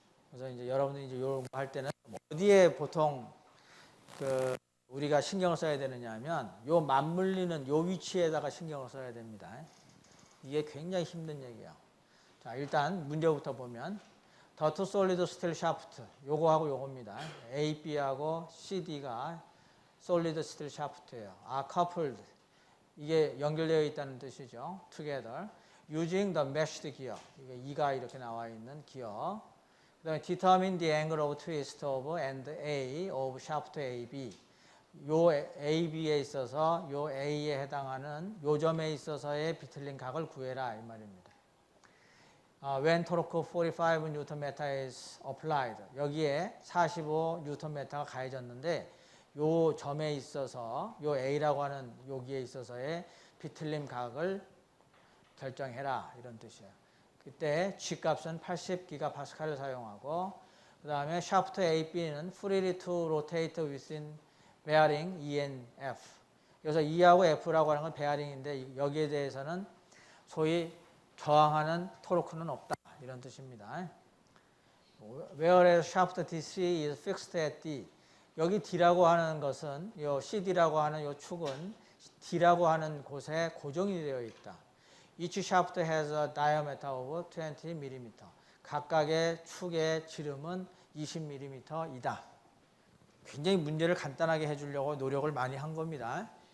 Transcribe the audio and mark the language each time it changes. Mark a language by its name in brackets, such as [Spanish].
[Korean] 그래서 이제 여러분들이 이제 이런 거 할 때는 어디에 보통 그 우리가 신경을 써야 되느냐 하면 요 맞물리는 요 위치에다가 신경을 써야 됩니다. 이게 굉장히 힘든 얘기예요. 자, 일단 문제부터 보면 [English] The two solid steel shaft [Korean] 요거하고 요겁니다. A, B하고 C, D가 solid steel shaft예요. [English] are coupled [Korean] 이게 연결되어 있다는 뜻이죠. [English] together using the meshed gear [Korean] 이게 2가 이렇게 나와 있는 기어. 그다음에 [English] determine the angle of twist of end A of shaft AB [Korean] 요 AB에 있어서 요 A에 해당하는 요 점에 있어서의 비틀린 각을 구해라 이 말입니다. [English] When torque 45 Nm is applied [Korean] 여기에 45 Nm가 가해졌는데 요 점에 있어서 요 A라고 하는 여기에 있어서의 비틀림 각을 결정해라 이런 뜻이에요. 그때 G 값은 80GPa를 사용하고 그 다음에 [English] shaft AB는 freely to rotate within bearing E and F. [Korean] 여기서 E하고 F라고 하는 건 베어링인데 여기에 대해서는 소위 저항하는 토르크는 없다 이런 뜻입니다. [English] Whereas shaft DC is fixed at D. [Korean] 여기 D라고 하는 것은 요 CD라고 하는 요 축은 D라고 하는 곳에 고정이 되어 있다. [English] Each shaft has a diameter of 20mm. [Korean] 각각의 축의 지름은 20mm이다. 굉장히 문제를 간단하게 해주려고 노력을 많이 한 겁니다.